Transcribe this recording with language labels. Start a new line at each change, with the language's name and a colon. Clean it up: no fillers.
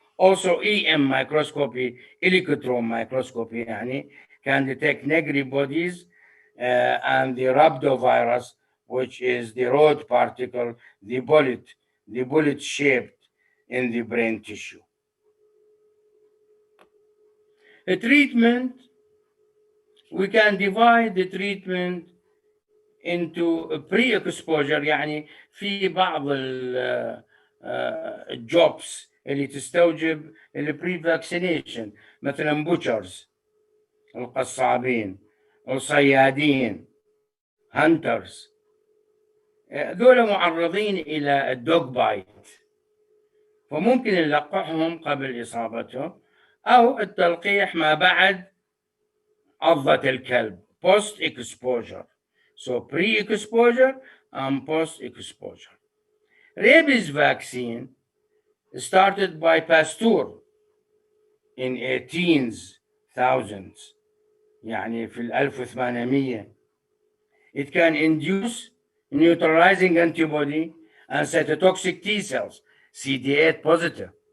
English: Also EM microscopy, electron microscopy يعني can detect negri bodies and the rhabdovirus, which is the road particle, the bullet shaped in the brain tissue. A treatment, we can divide the treatment into pre-exposure
Arabic: يعني في بعض الجوبس اللي تستوجب البري فاكسينيشن مثلا بوتشرز القصابين الصيادين هانترز دول معرضين الى الدوغ بايت فممكن نلقحهم قبل اصابتهم او التلقيح ما بعد عضة الكلب
English: post exposure. So pre-exposure and post-exposure. Rabies vaccine started by Pasteur in 18,000s
Arabic: يعني في 1800.
English: It can induce neutralizing antibody and cytotoxic T cells, CD8 positive.